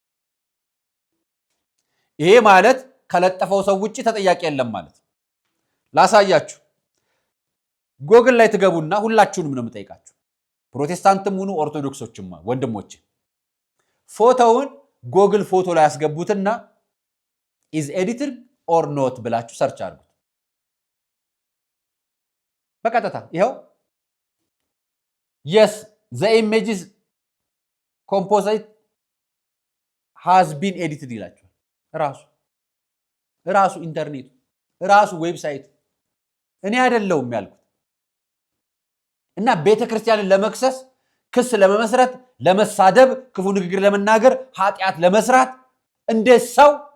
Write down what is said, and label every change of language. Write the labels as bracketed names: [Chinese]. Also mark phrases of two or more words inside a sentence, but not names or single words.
[Amharic] ፎቶግራፍ ነው። ይሄ ማለት ከለጠፈው ሰው ውጪ ተጠያቂ የለም ማለት። ላሳያችሁ። ጎግል ላይ ትገቡና ሁላችሁንም ነው የምጠይቃችሁ፣ ፕሮቴስታንትም ሁኑ ኦርቶዶክሶችም ወንድሞች፣ ፎቶውን ጎግል ፎቶ ላይ ያስገቡትና [English] is edited or not [Amharic] ብላችሁ ሰርች አድርጉት። በቀጥታ ይሄው [English] yes the images composite has been edited [Amharic] ይላችኋል። ራሱ ኢንተርኔት ራሱ ዌብሳይት እኔ አይደለሁም ያልኩት። እና ቤተክርስቲያንን ለመክሰስ ክስ ለመመስረት ለመሳደብ ክፉ ንግግር ለመናገር ኃጢአት ለመስራት እንደ ሰው